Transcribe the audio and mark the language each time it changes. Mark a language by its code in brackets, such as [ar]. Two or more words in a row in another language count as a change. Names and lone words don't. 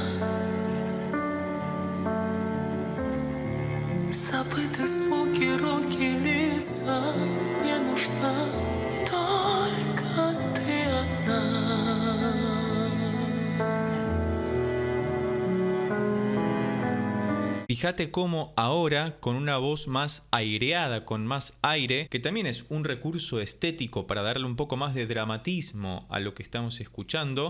[ru] Забыты звуки, руки, лица. Не нужна только ты одна. [es] Fíjate cómo ahora, con una voz más aireada, con más aire, que también es un recurso estético para darle un poco más de dramatismo a lo que estamos escuchando.